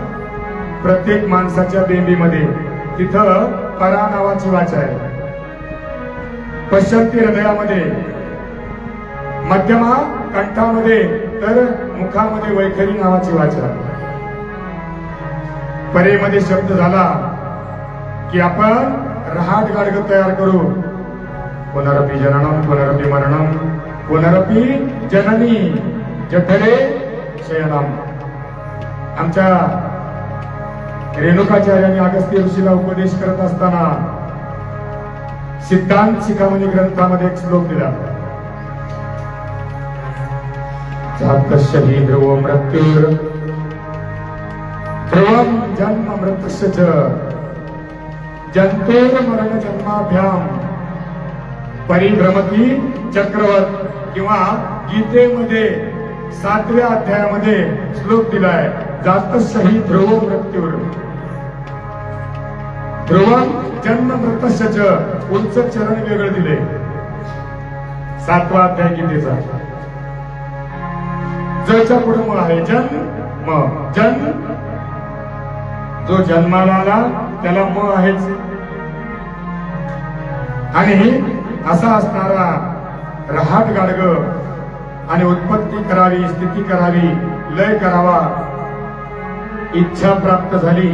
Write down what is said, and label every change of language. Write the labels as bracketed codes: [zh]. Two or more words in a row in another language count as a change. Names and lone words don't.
[mr] प्रत्येक माणसाच्या बेंबीमध्ये. तिथं परा नावाची वाचा आहे. पश्चंती हृदयामध्ये, मध्यमा कंठामध्ये, तर मुखामध्ये वैखरी नावाची वाचा. परेमध्ये शब्द झाला की आपण रहाट गाडग तयार करू. [sa] पुनरपी जननम पुनरपी मरणम पुनरपी जननी जठरे शयनम. [mr] आमच्या रेणुकाचार्यांनी अगस्त्य ऋषीला उपदेश करत असताना सिद्धांत शिखामणी ग्रंथामध्ये एक श्लोक दिला. [sa] जातस्य हि ध्रुव मृत्युर ध्रुवम जन्म मृत्युश्च जंतुर मरण जन्माभ्याम परिभ्रमती चक्रवत. [mr] किंवा गीतेमध्ये 7व्या अध्यायामध्ये श्लोक दिलाय, [sa] जातस्य हि ध्रुव मृत्युर ध्रुवम जन्म मृत्युश्च. [mr] पुढचं चरण वेगळं दिले, 7वा अध्याय गीतेचा. जच्या पुढे मग आहे जन्म. जन्म जो जन्माला आला त्याला म आहेच. आणि असा असणारा रहाट गाडग आणि उत्पत्ती करावी, स्थिती करावी, लय करावा, इच्छा प्राप्त झाली.